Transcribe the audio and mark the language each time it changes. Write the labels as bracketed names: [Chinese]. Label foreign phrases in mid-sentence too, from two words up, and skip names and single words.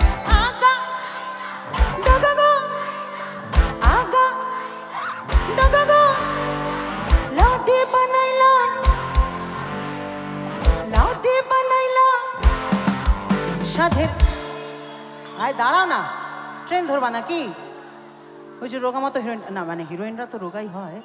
[Bangla] Aga, daga go. Aga, daga go. Lauti banaila, lauti banaila. সাধের আয় দাঁড়াও না ট্রেন ধরবা নাকি ওই যে রোগা মতো হিরোইন না মানে হিরোইনরা তো রোগাই হয়